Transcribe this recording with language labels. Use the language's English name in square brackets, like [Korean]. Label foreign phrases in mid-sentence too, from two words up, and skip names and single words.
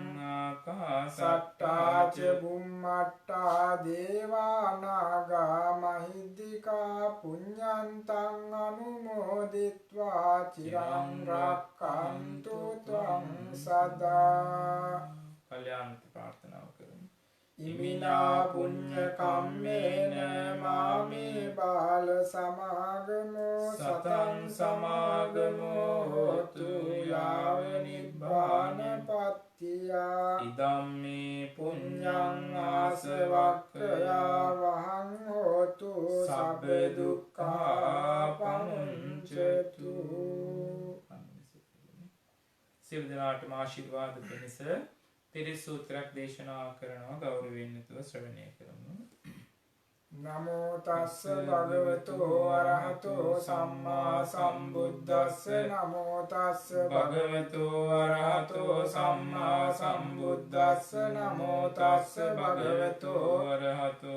[Pali] ආකාසට්ටාච සට්ටාච බුම්මට්ටා දේවානාගා මහිද්దికා පුඤ්ඤන්තං අනුමෝදිත්වා චිරං රක්ඛන්තු ත්වං සදා. [Sinhala] කල්‍යාණ ප්‍රාර්ථනාව කරමු. [Pali] ඉමිනා පුඤ්ඤ කම්මේන මාමේ බාල සමාගමෝ සතං සමාගමෝ හෝතු යාව නිබ්බානපත්තියා ඉදම්මේ පුඤ්ඤං ආසවක්ඛයා වහං හෝතු සබ්බ දුක්ඛා පමුඤ්චතු. [Sinhala] සියලු දෙනාටම ආශිර්වාද පිණිස පිරිත් සූත්‍රයක් දේශනා කරනවා. ගෞරවයෙන් යුතුව ශ්‍රවණය කරමු. [Pali] නමෝ තස්ස භගවතෝ අරහතෝ සම්මා සම්බුද්දස්ස නමෝ තස්ස භගවතෝ අරහතෝ සම්මා සම්බුද්දස්ස නමෝ තස්ස භගවතෝ අරහතෝ